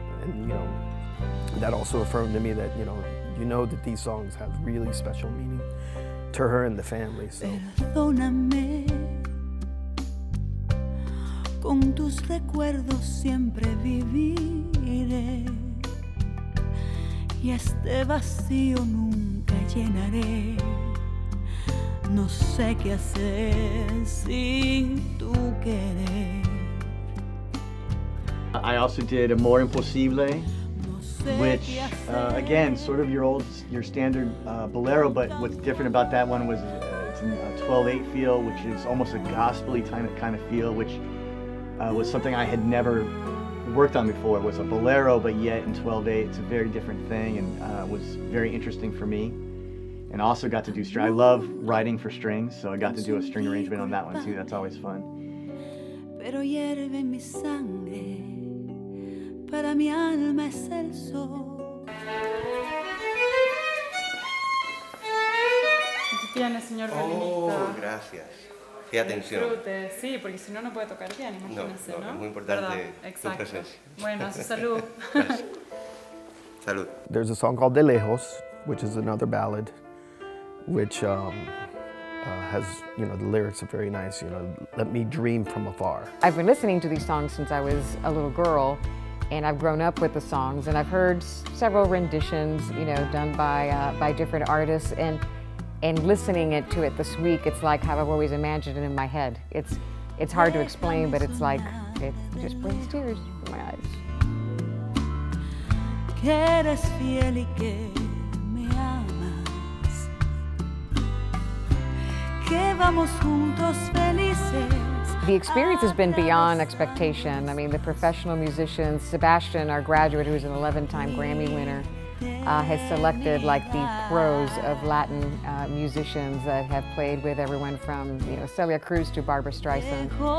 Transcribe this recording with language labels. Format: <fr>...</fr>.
<en>And you know, that also affirmed to me that you know that these songs have really special meaning to her and the family. So.</en> <es>Perdóname, con tus recuerdos siempre viviré, y este vacío nunca llenaré. No sé qué hacer sin tu querer.</es> <en>I also did Amor Imposible, which again, sort of your standard bolero, but what's different about that one was it's in a 12/8 feel, which is almost a gospel-y kind of feel, which was something I had never worked on before. It was a bolero, but yet in 12/8, it's a very different thing, and was very interesting for me. And also got to do string. I love writing for strings, so I got to do a string arrangement on that one too. That's always fun.</en> <es>Pero hierve en mi sangre, para mi alma es el sol. Aquí tiene, señor violinista. Oh, gracias. Qué atención. Disfrute, sí, porque si no, no puede tocar bien, imagínense, ¿no? Es muy importante tu presencia. Bueno, a su salud. Salud.</es> <en>There's a song called De Lejos, which is another ballad, which has, the lyrics are very nice, let me dream from afar. I've been listening to these songs since I was a little girl, and I've grown up with the songs, and I've heard several renditions, done by different artists, and listening to it this week, it's like how I've always imagined it in my head. It's hard to explain, but it's like, it just brings tears to my eyes.</en> <es>Que eres fiel y que me amas, que vamos juntos felices.</es> <en>The experience has been beyond expectation. I mean, the professional musicians, Sebastian, our graduate, who's an 11-time Grammy winner, has selected like the pros of Latin musicians that have played with everyone from Celia Cruz to Barbra Streisand.</en>